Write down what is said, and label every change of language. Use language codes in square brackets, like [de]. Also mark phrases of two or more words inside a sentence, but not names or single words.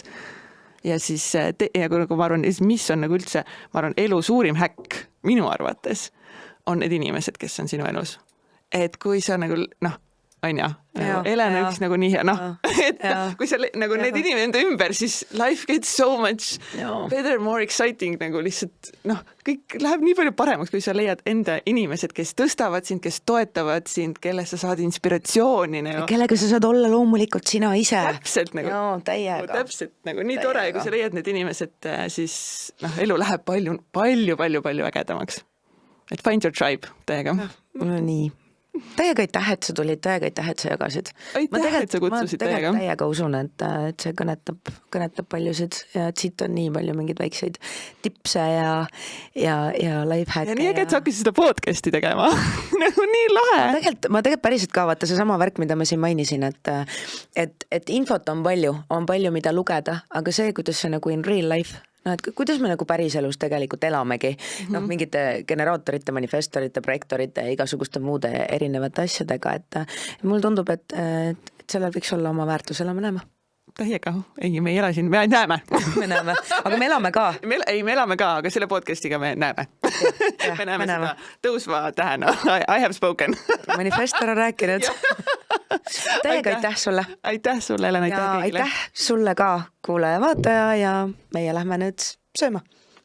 [et] Ja siis, ja kui ma arvan, mis on nagu üldse, ma arvan, elu suurim häkk minu arvates on need inimesed, kes on sinu elus. Et kui sa nagu, on ja, elena üks nagu nii hea, et kui sa nagu need inimesed ümber, siis [en] life gets so much better, more exciting, [et] nagu lihtsalt, kõik läheb nii palju paremaks, kui sa leiad enda inimesed, kes tõstavad sind, kes toetavad sind, kelle sa saad inspiratsiooni. Kellega sa saad olla loomulikult sina ise. Täpselt nagu, täpselt nagu nii tore, kui sa leiad need inimesed, siis elu läheb palju ägedamaks. Et [en] find your tribe [et] täiega. Nii. Täiega aitäh, et sa tulid, täiega aitäh, et sa jagasid. Aitäh, et sa kutsusid täiega. Ma täiega usun, et see kõnetab paljusid ja et siit on nii palju mingeid väikseid tipse ja lifehacke. Ja nii äge, et sa hakkasid seda podcasti tegema. Nagu nii lahe. Ma tegelikult päriselt ka vaata see sama värk, mida ma siin mainisin, et infot on palju, mida lugeda, aga see, kuidas see nagu [en] in real life, [et] et kuidas me nagu päriselus tegelikult elamegi, mingite generaatorite, manifestorite, projektorite ja igasuguste muude erinevate asjadega, et mul tundub, et sellel võiks olla oma väärtus, elame näeme. Täiega, ei, me ei ela siin, me näeme. Me näeme, aga me elame ka. Me elame ka, aga selle podcastiga me näeme. Me näeme seda tõusva tähena. [en] I have spoken. [et] Manifestor on rääkinud. Täiega aitäh sulle. Aitäh sulle, Helen, aitäh kõigile. Aitäh sulle ka, kuulaja, vaataja ja meie lähme nüüd sööma.